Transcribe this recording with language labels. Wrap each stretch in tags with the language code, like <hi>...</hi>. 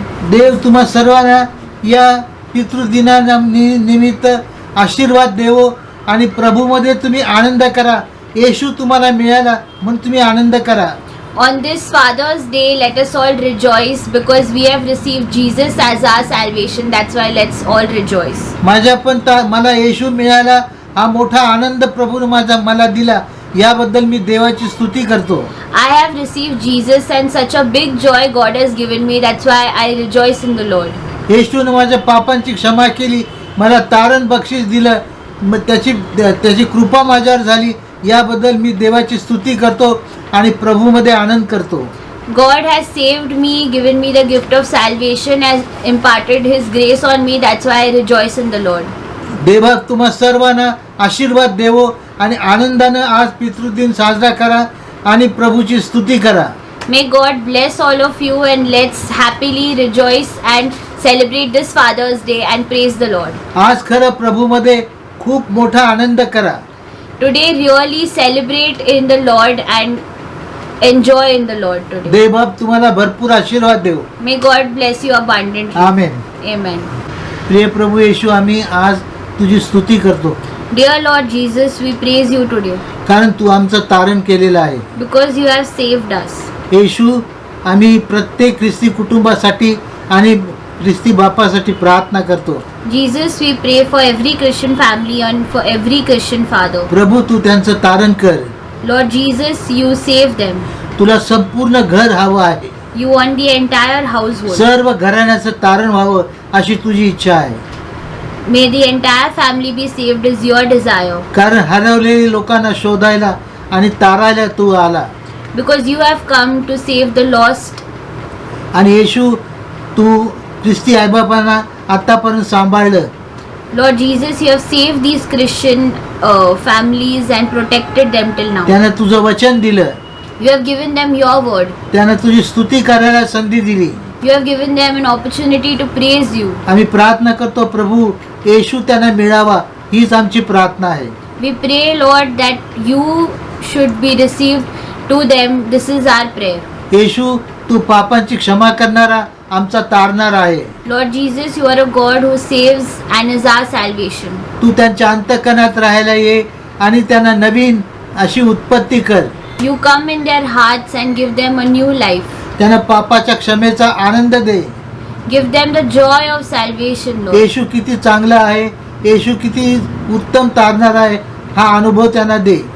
<mr>देव तुम्हा सर्वांना या पितृदिना निमित्त आशीर्वाद देवो आणि प्रभूमध्ये तुम्ही आनंद करा. येशू तुम्हाला मिळाला म्हणून तुम्ही आनंद करा.</mr> <en>On this Father's Day, let us all rejoice because we have received Jesus as our salvation. That's why let's all rejoice.</en> <mr>माझ्या पण मला येशू मिळाला हा मोठा आनंद प्रभूने मला दिला याबद्दल मी देवाची स्तुती करतो.</mr> <en>I have received Jesus and such a big joy God has given me. That's why I rejoice in the Lord.</en> <mr>येशूने माझ्या पापांची क्षमा केली, मला तारण बक्षीस दिलं, मग त्याची कृपा माझ्यावर झाली याबद्दल मी देवाची स्तुती करतो आणि प्रभूमध्ये आनंद करतो.</mr> <en>God has saved me, given me the gift of salvation, has imparted His grace on me. That's why I rejoice in the Lord.</en> <mr>देवा तुम्हा सर्वांना आशीर्वाद देवो आणि आनंदानं आज पितृदिन साजरा करा आणि प्रभूची स्तुती करा.</mr> <en>May God bless all of you and let's happily rejoice and celebrate this Father's Day and praise the Lord.</en> <mr>आज खरं प्रभूमध्ये खूप मोठा आनंद करा.</mr> <en>Today really celebrate in the Lord and enjoy in the Lord today.</en> <mr>देवबाप तुम्हाला भरपूर आशीर्वाद देव.</mr> <en>May God bless you abundantly.</en> <mr>Amen.</mr> <en>Amen.</en> <mr>प्रिय प्रभू येशू आम्ही आज तुझी स्तुती करतो</mr> <en>Dear Lord Jesus, we praise you today</en> <mr>कारण तू आमचं तारण केलेलं आहे.</mr> <en>because you have saved us.</en> <mr>येशू आम्ही प्रत्येक ख्रिस्ती कुटुंबासाठी आणि ख्रिस्ती बापासाठी प्रार्थना करतो.</mr> <en>Jesus, we pray for every Christian family and for every Christian father.</en> <mr>प्रभू तू त्यांचं तारण कर.</mr> <en>Lord Jesus, you save them.</en> <mr>तुला संपूर्ण घर हवं आहे.</mr> <en>You want the entire household.</en> <mr>सर्व घराण्याचं तारण व्हावं अशी तुझी इच्छा आहे.</mr> <en>May the entire family be saved is your desire.</en> <mr>कारण हरवलेल्या लोकांना शोधायला आणि तारायला तू आला.</mr> <en>Because you have come to save the lost.</en> <mr>आणि येशू तू ख्रिस्ती आईबापांना आतापर्यंत सांभाळलं.</mr> <en>Lord Jesus, you have saved these Christian families and protected them till now.</en> <mr>त्यानं तुझं वचन दिलं,</mr> <en>You have given them your word.</en> <mr>त्यानं तुझी स्तुती करायला संधी दिली.</mr> <en>You have given them an opportunity to praise you.</en> <mr>आम्ही प्रार्थना करतो प्रभू येशू त्यांना मिळावा, हीच आमची प्रार्थना आहे.</mr> <en>We pray, Lord, that you should be received to them. This is our prayer.</en> <mr>येशू तू पापांची क्षमा करणारा, आमचा तारणारा आहे.</mr> <en>Lord Jesus, you are a God who saves and is our salvation.</en> <mr>तू त्यांच्या अंतःकरणात राहायला ये आणि त्यांना नवीन अशी उत्पत्ती कर.</mr> <en>You come in their hearts and give them a new life.</en> <mr>त्यांना पापाच्या क्षमेचा आनंद दे.</mr> <en>Give them the joy of salvation, Lord.</en> <mr>येशू किती चांगला आहे, येशू किती उत्तम तारणारा आहे, हा अनुभव त्यांना दे.</mr>